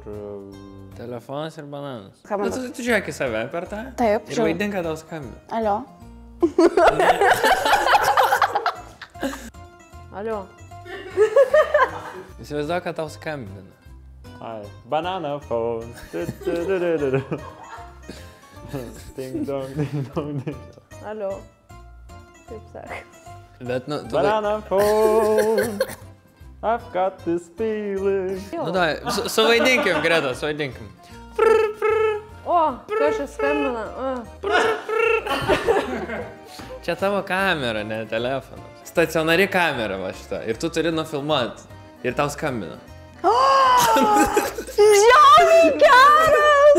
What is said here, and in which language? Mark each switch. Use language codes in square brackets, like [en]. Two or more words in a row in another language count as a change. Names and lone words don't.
[lt] Telefonas ir bananas. Ką man- Nu, tu žiūrėk į save per tą. Taip, Ir žiūriu. vaidink, kad tau skambina. Alio. Alio. Įsivaizduok, kad tau skambina. Ai, [en] banana phone. Ding dong, ding dong, ding dong. [lt] Alio. Taip sakai. Bet, nu, tu... [en] Banana phone. I've got this feeling. [lt] Nu, da, suvaidinkim, Greta, suvaidinkim. O, kažkas skambina. Čia tavo kamera, ne telefonas. Stacionari kamera va šita. Ir tu turi nufilmuoti. Ir tau skambina. Žiauriai geras!